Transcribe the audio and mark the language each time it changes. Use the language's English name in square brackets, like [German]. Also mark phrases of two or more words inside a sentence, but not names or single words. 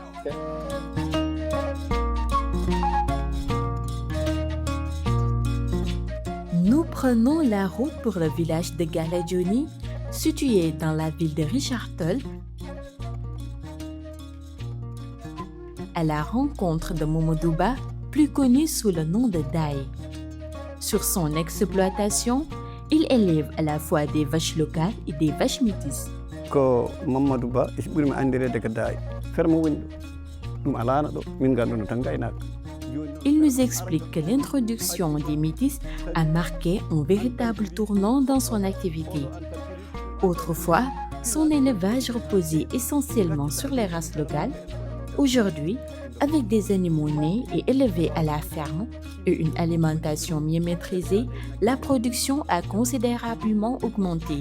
[French] Nous prenons la route pour le village de Galadjoni, situé dans la ville de Richardson, à la rencontre de Momodouba, plus connu sous le nom de Dai. Sur son exploitation, il élève à la fois des vaches locales et des vaches métisses. [Fula] Ko Mamadou Ba ɓurmi andirede ko Daay ferme woni ɗo ɗum alano ɗo min ganduno tan gaynaka. [French] Il nous explique que l'introduction des métis a marqué un véritable tournant dans son activité. Autrefois, son élevage reposait essentiellement sur les races locales. Aujourd'hui, avec des animaux nés et élevés à la ferme et une alimentation mieux maîtrisée, la production a considérablement augmenté.